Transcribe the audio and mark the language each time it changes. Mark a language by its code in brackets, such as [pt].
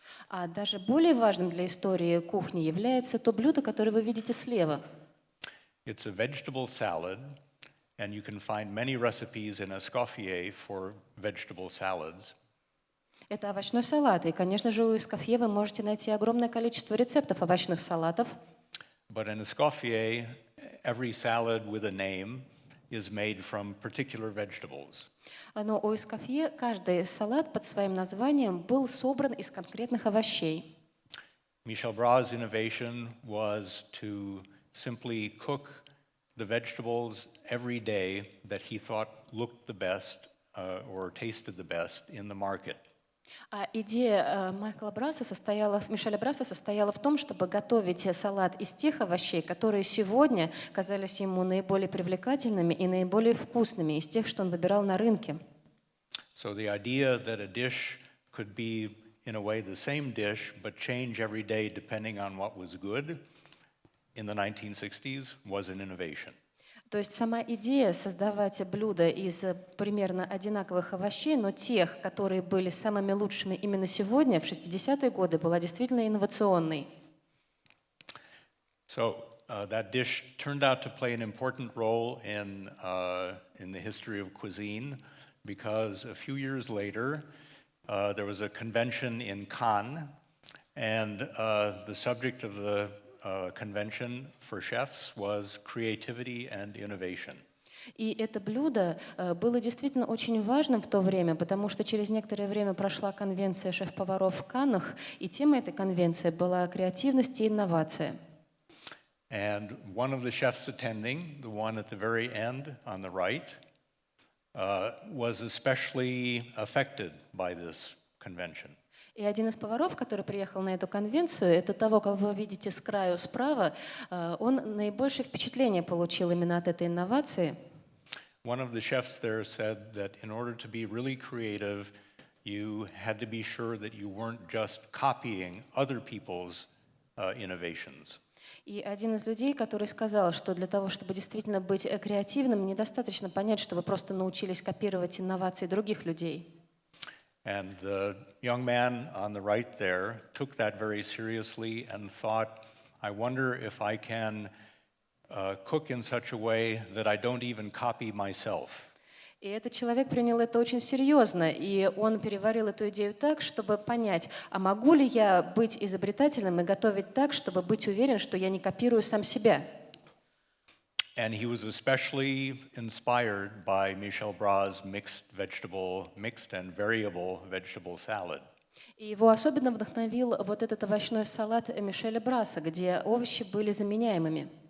[ru] А даже более важным для истории кухни является то блюдо, которое вы видите слева. [en] It's a vegetable salad. And you can find many recipes in Escoffier for vegetable salads. [ru] Это овощной салат, и, конечно же, у эскофье вы можете найти огромное количество рецептов овощных салатов. [en] But in Escoffier, every salad with a name is made from particular vegetables. [ru] Но у эскофье каждый салат под своим названием был собран из конкретных овощей. [en] Michel Bras' innovation was to simply cook the vegetables every day that he thought looked the best or tasted the best in the market. [ru] А идея Мишеля Браса состояла в том, чтобы готовить салат из тех овощей, которые сегодня казались ему наиболее привлекательными и наиболее вкусными, из тех, что он выбирал на рынке. [en] So the idea that a dish could be in a way the same dish but change every day depending on what was good in the 1960s was an innovation. [ru] То есть сама идея создавать блюда из примерно одинаковых овощей, но тех, которые были самыми лучшими именно сегодня, в 60-е годы, была действительно инновационной. [en] So that dish turned out to play an important role in the history of cuisine because a few years later there was a convention in Cannes, and the subject of the convention for chefs was creativity and innovation. [ru] И это блюдо было действительно очень важным в то время, потому что через некоторое время прошла конвенция шеф-поваров в Каннах, и темой этой конвенции была креативность и инновация. [en] And one of the chefs attending, the one at the very end on the right, was especially affected by this convention. [ru] И один из поваров, который приехал на эту конвенцию, это того, как вы видите с краю справа, он наибольшее впечатление получил именно от этой инновации. [en] One of the chefs there said that in order to be really creative, you had to be sure that you weren't just copying other people's innovations. [ru] И один из людей, который сказал, что для того, чтобы действительно быть креативным, недостаточно понять, что вы просто научились копировать инновации других людей. [en] And the young man on the right there took that very seriously and thought, I wonder if I can cook in such a way that I don't even copy myself. [ru] И этот человек принял это очень серьезно, и он переварил эту идею так, чтобы понять, а могу ли я быть изобретательным и готовить так, чтобы быть уверен, что я не копирую сам себя. [en] And he was especially inspired by Michel Bras' mixed and variable vegetable salad. [ru] И его особенно вдохновил вот этот овощной салат Мишеля Браса, где овощи были заменяемыми.